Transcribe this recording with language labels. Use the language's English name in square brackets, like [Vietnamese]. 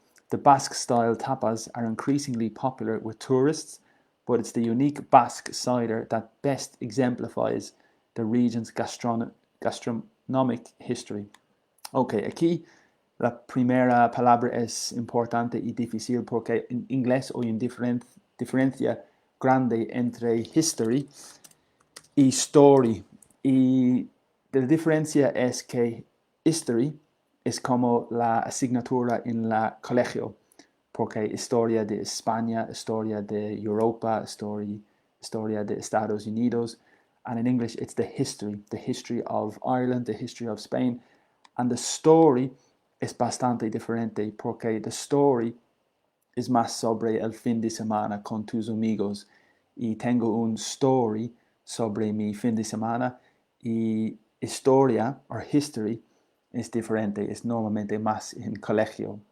[English] The Basque-style tapas are increasingly popular with tourists, but it's the unique Basque cider that best exemplifies the region's gastronomic history. [Spanish] Ok, aquí la primera palabra es importante y difícil porque en inglés hay una diferencia grande entre history y story. Y la diferencia es que history es como la asignatura en la colegio, porque historia de España, historia de Europa, historia de Estados Unidos. [English] And in English, it's the history of Ireland, the history of Spain. And the story [Spanish] es bastante diferente, porque the story es más sobre el fin de semana con tus amigos. Y tengo un story sobre mi fin de semana y historia o history es diferente, es normalmente más en colegio.